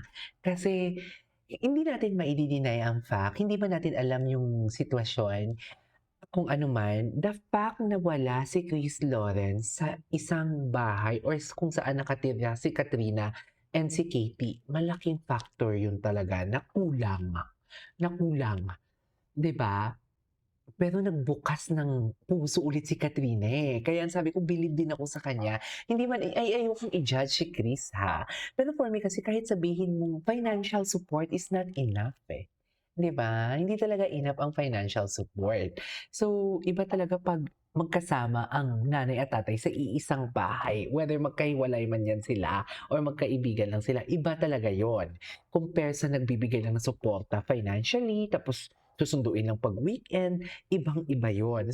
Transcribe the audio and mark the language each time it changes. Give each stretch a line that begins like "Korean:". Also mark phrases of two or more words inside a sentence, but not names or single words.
Filipino: Kasi, hindi natin maididinay ang fact, hindi ba natin alam yung sitwasyon, kung ano man,
English: the fact
Filipino: na wala si Chris Lawrence sa isang bahay or kung saan nakatira si Katrina and si Katie, malaking factor yun talaga na kulang. 'Di ba? Pero nagbukas ng puso ulit si Katrina eh. Kaya ang sabi ko, bilib din ako sa kanya. Hindi man, ayokong i-judge si Chris ha. Pero
English: for me
Filipino: kasi kahit sabihin mo,
English: financial support is not enough eh.
Filipino: 'Di ba? Hindi talaga enough ang
English: financial support.
Filipino: So, iba talaga pag magkasama ang nanay at tatay sa iisang bahay. Whether magkahiwalay man yan sila or magkaibigan lang sila, iba talaga yon. Compare sa nagbibigay lang ng suporta financially, tapos susunduin lang pag weekend, ibang-iba yon.